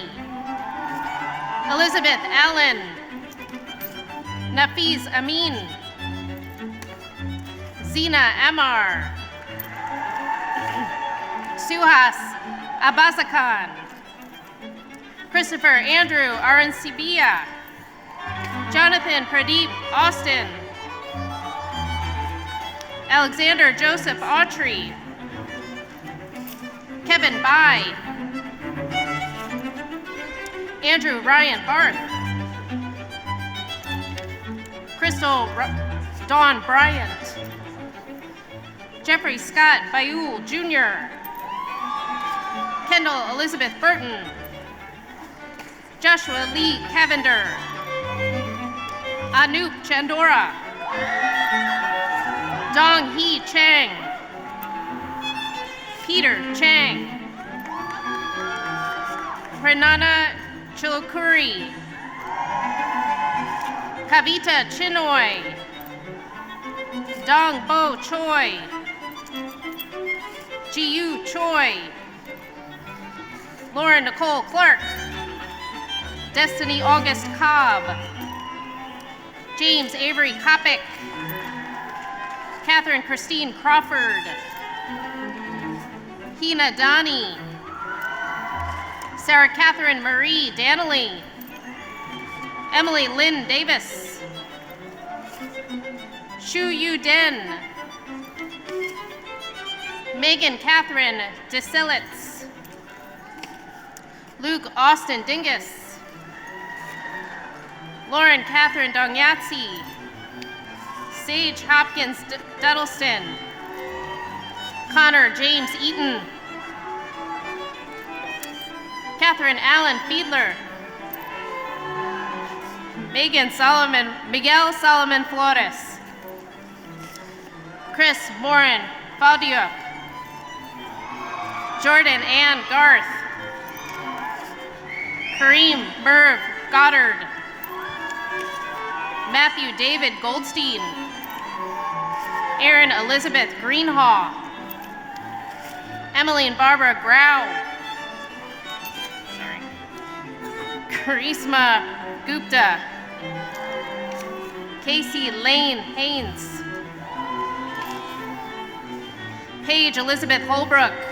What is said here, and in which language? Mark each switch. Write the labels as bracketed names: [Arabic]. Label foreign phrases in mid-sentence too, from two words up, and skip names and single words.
[English] Elizabeth Allen. Nafiz Amin. Zina Amar. Suhas Abasakan. Christopher Andrew Arancibia. Jonathan Pradeep Austin. Alexander Joseph Autry. Kevin Bai. Andrew Ryan Barth. Crystal Dawn Bryant. Jeffrey Scott Bayul Jr. Kendall Elizabeth Burton. Joshua Lee Cavender. Anup Chandora. Dong Hee Chang. Peter Chang. Pranana Chilukuri. Kavita Chinoy. Dong Bo Choi. Jiyu Choi. Lauren Nicole Clark. Destiny August Cobb. James Avery Kopic. Catherine Christine Crawford. Hina Dani. Sarah Catherine Marie Danley. Emily Lynn Davis. Shu Yu Den. Megan Catherine DeSillitz. Luke Austin Dingus. Lauren Catherine Dongyatsi. Sage Hopkins Duddleston. Connor James Eaton. Catherine Allen Fiedler. Miguel Solomon Flores. Chris Morin Faldiuk. Jordan Ann Garth. Kareem Merv Goddard. Matthew David Goldstein. Erin Elizabeth Greenhaw. Emily and Barbara Grau. Sorry. Karisma Gupta. Casey Lane Haynes. Paige Elizabeth Holbrook.